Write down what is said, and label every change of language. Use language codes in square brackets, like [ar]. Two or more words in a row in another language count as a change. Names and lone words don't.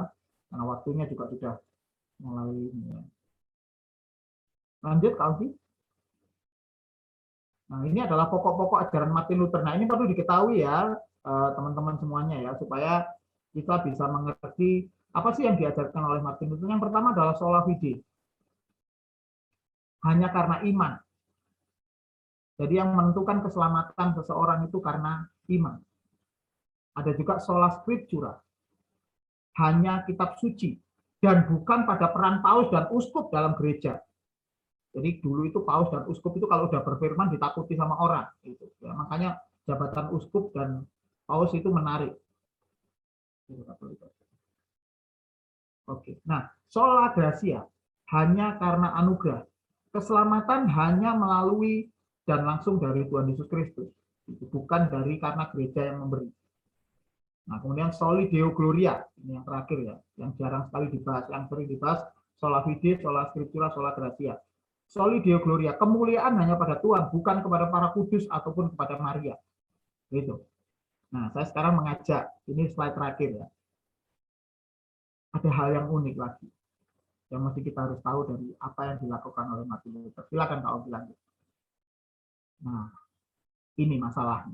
[id] Karena waktunya juga sudah mulai ini. Lanjut, Kak. Nah, ini adalah pokok-pokok ajaran Martin Luther. Nah, ini perlu diketahui ya, teman-teman semuanya ya, supaya kita bisa mengerti apa sih yang diajarkan oleh Martin Luther. Yang pertama adalah [la] sola fide. [id] Hanya karena iman. Jadi yang menentukan keselamatan seseorang itu karena iman. Ada juga [la] sola scriptura. [id] Hanya kitab suci. Dan bukan pada peran paus dan uskup dalam gereja. Jadi dulu itu paus dan uskup itu kalau udah berfirman ditakuti sama orang. Gitu. Ya, makanya jabatan uskup dan paus itu menarik. Oke. Nah, [la] sola gratia [id] hanya karena anugerah. Keselamatan hanya melalui dan langsung dari Tuhan Yesus Kristus. Bukan karena gereja yang memberi. Nah, kemudian [la] soli Deo Gloria, [id] ini yang terakhir ya, yang jarang sekali dibahas, yang sering dibahas [la] sola fide, sola scriptura, sola gratia. Soli Deo Gloria, [id] kemuliaan hanya pada Tuhan, bukan kepada para kudus ataupun kepada Maria. Gitu. Nah, saya sekarang mengajak, ini slide terakhir ya. Ada hal yang unik lagi, yang mesti kita harus tahu dari apa yang dilakukan oleh Martin Luther. Silakan Kak Ogi lanjut. Nah, ini masalahnya.